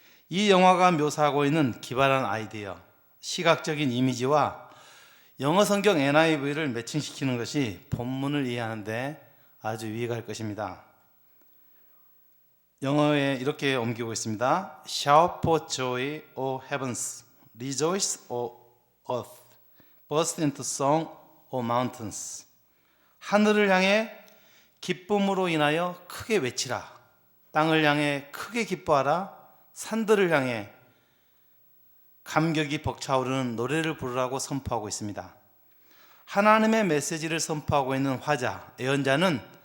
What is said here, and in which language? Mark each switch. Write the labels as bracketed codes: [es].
[ko] 이 영화가 묘사하고 있는 기발한 아이디어, 시각적인 이미지와 영어 성경 NIV를 매칭시키는 것이 본문을 이해하는 데 아주 유익할 것입니다. 영어에 이렇게 옮기고 있습니다. [en] Shout for joy, O heavens, rejoice, O earth, burst into song, O mountains. [ko] 하늘을 향해 기쁨으로 인하여 크게 외치라. 땅을 향해 크게 기뻐하라. 산들을 향해 감격이 벅차오르는 노래를 부르라고 선포하고 있습니다. 하나님의 메시지를 선포하고 있는 화자, 예언자는